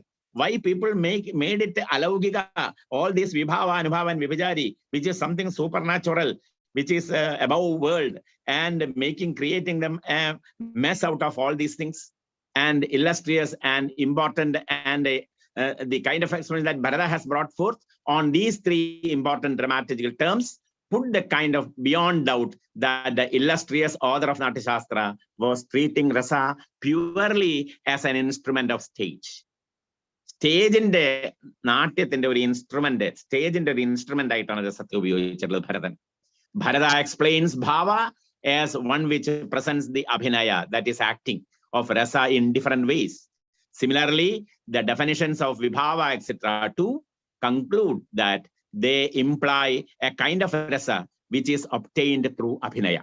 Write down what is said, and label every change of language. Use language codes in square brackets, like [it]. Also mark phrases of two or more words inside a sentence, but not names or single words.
[en] Why people made it alaugika, all this Vibhava, Anubhava, and Vibhijari, which is something supernatural, which is above world, and creating them a mess out of all these things, and illustrious and important, and the kind of explanation that Bharata has brought forth on these three important dramaturgical terms put the kind of beyond doubt that the illustrious author of Natyasastra was treating rasa purely as an instrument of stage. [ml] സ്റ്റേജിന്റെ നാട്യത്തിന്റെ ഒരു ഇൻസ്ട്രുമെന്റ്, സ്റ്റേജിന്റെ ഒരു ഇൻസ്ട്രുമെന്റ് ആയിട്ടാണ് രസത്തെ ഉപയോഗിച്ചിട്ടുള്ളത് ഭരതൻ. [en] Bharata explains bhava as one which presents the abhinaya, that is acting, of rasa in different ways. Similarly, the definitions of vibhava, etc., too conclude that they imply a kind of rasa which is obtained through abhinaya.